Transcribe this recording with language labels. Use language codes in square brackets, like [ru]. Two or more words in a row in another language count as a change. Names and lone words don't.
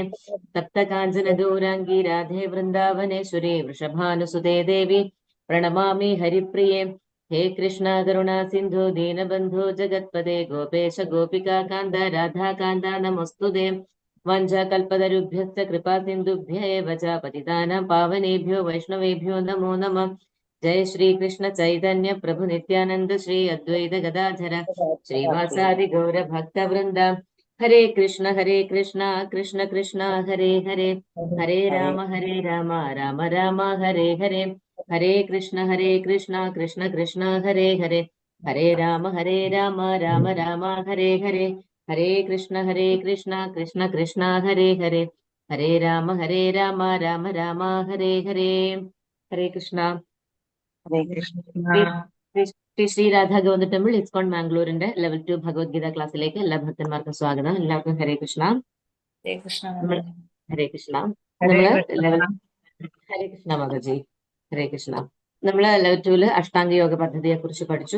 [sa] തപ്തകാഞ്ചന ഗൗരാംഗീ രാധേ വൃന്ദാവനേശ്വരി വൃഷഭാനുസുതേ ദേവി പ്രണമാമി ഹരിപ്രിയേ. ഹേ കൃഷ്ണ കരുണാ സിന്ധു ദീനബന്ധു ജഗത്പദേ ഗോപേശ ഗോപികാ കാന്ത രാധാകാന്ത നമോസ്തുതേ. വഞ്ചകൽപതരുഭ്യശ്ച കൃപാ സിന്ധുഭ്യ ഏവ ച പതിതാനാം പാവനേഭ്യോ വൈഷ്ണവേഭ്യോ നമോ നമഃ. ജയ ശ്രീകൃഷ്ണ ചൈതന്യ പ്രഭു നിത്യാനന്ദ ശ്രീ അദ്വൈത ഗദാധര ശ്രീവാസാദി ഗൗര ഭക്തവൃന്ദ. ഹരേ കൃഷ്ണ കൃഷ്ണ കൃഷ്ണ ഹരേ ഹരേ. ഹരേ രാമ രാമ രാമ ഹരേ ഹരേ. ഹരേ കൃഷ്ണ കൃഷ്ണ കൃഷ്ണ ഹരേ ഹരേ. ഹരേ രാമ രാമ രാമ ഹരേ ഹരേ. ഹരേ കൃഷ്ണ കൃഷ്ണ കൃഷ്ണ ഹരേ ഹരേ. ഹരേ രാമ രാമ രാമ ഹരേ ഹരേ. ഹരേ കൃഷ്ണ. ഹരേ കൃഷ്ണ [ml] ശ്രീ രാധാ ഗോവിന്ദ ടെമ്പിൾ ഇസ്കോൺ മാംഗ്ലൂരിന്റെ ലെവൽ 2 ഭഗവത്ഗീത ക്ലാസ്സിലേക്ക് എല്ലാ ഭക്തന്മാർക്കും സ്വാഗതം. [sa] എല്ലാവർക്കും ഹരേ കൃഷ്ണ. ഹരേ കൃഷ്ണ ഹരേ കൃഷ്ണ. ഹരേ [ml] നമ്മള് [sa] കൃഷ്ണ. ഹരേ കൃഷ്ണ മാതാജി. ഹരേ കൃഷ്ണ. [ml] നമ്മള് ലെവൽ 2 അഷ്ടാംഗ യോഗ പദ്ധതിയെ കുറിച്ച് പഠിച്ചു.